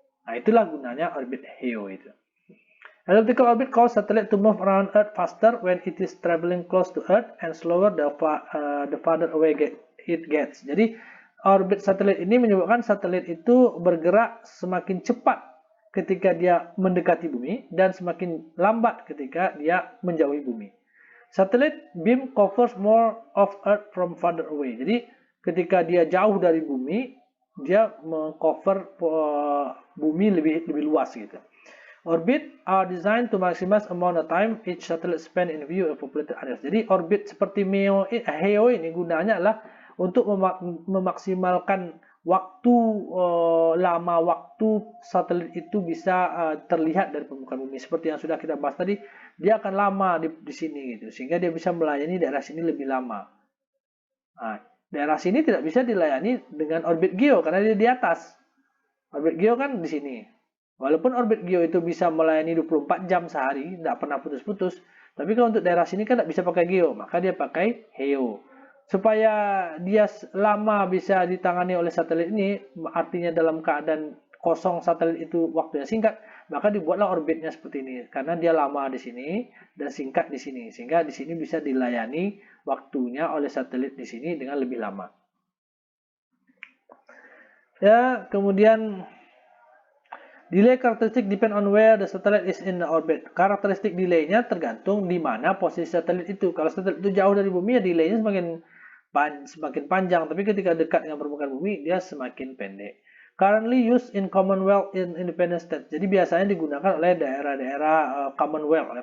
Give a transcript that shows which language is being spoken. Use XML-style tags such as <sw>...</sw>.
<id>Nah, itulah gunanya orbit HEO itu.</id> <en>Elliptical orbit causes satellite to move around Earth faster when it is traveling close to Earth and slower the farther away it gets.</en> <id>Jadi orbit satelit ini menyebabkan satelit itu bergerak semakin cepat ketika dia mendekati bumi dan semakin lambat ketika dia menjauhi bumi.</id> <en>Satellite beam covers more of Earth from farther away.</en> <id>Jadi ketika dia jauh dari bumi, dia mengcover bumi lebih luas gitu.</id> <en>Orbit are designed to maximize amount of time each satellite spend in view of populated areas.</en> <id>Jadi orbit seperti HEO ini gunanya adalah untuk memaksimalkan waktu lama waktu satelit itu bisa terlihat dari permukaan bumi. Seperti yang sudah kita bahas tadi, dia akan lama di sini gitu, sehingga dia bisa melayani daerah sini lebih lama. Nah, daerah sini tidak bisa dilayani dengan orbit GEO karena dia di atas. Orbit GEO kan di sini. Walaupun orbit GEO itu bisa melayani 24 jam sehari, tidak pernah putus-putus, tapi kalau untuk daerah sini kan tidak bisa pakai GEO, maka dia pakai HEO. Supaya dia lama bisa ditangani oleh satelit ini, artinya dalam keadaan kosong satelit itu waktunya singkat, maka dibuatlah orbitnya seperti ini, karena dia lama di sini dan singkat di sini, sehingga di sini bisa dilayani waktunya oleh satelit di sini dengan lebih lama. Ya, kemudian</id> <en>delay characteristic depend on where the satellite is in the orbit.</en> <id>Karakteristik delaynya tergantung di mana posisi satelit itu. Kalau satelit itu jauh dari bumi, ya delaynya semakin panjang. Tapi ketika dekat dengan permukaan bumi, dia semakin pendek.</id> <en>Currently used in Commonwealth in independent states.</en> <id>Jadi biasanya digunakan oleh daerah-daerah Commonwealth.</id>